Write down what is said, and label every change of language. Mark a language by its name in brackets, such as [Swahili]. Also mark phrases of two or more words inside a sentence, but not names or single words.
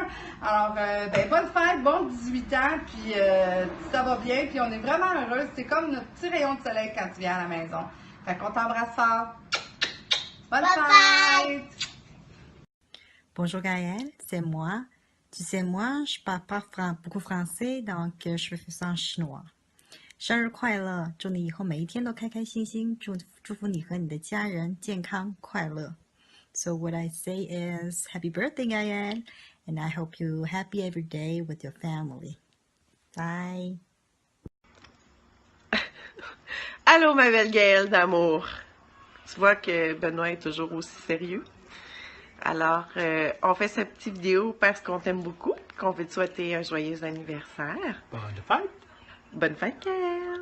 [French] Alors bonne fête, bon 18 ans, puis ça va bien, puis on est vraiment heureux, c'est comme notre petit rayon de soleil quand tu viens à la maison. Fait qu'on t'embrasse fort. Bonne fête! Bonjour Gaëlle, c'est moi. Tu sais, moi, je parle pas beaucoup français, donc je vais faire ça en chinois. [Chinese] 生日快乐，祝你以后每一天都开开心心，祝福你和你的家人健康快乐。 [English] So what I say is, Happy birthday, Gaëlle, and I hope you happy every day with your family. Bye. [French] Allô, ma belle Gaëlle d'amour. Tu vois que Benoît est toujours aussi sérieux. Alors, on fait cette petite vidéo parce qu'on t'aime beaucoup, qu'on veut te souhaiter un joyeux anniversaire. Bonne fête! Bonne fête, Gaëlle!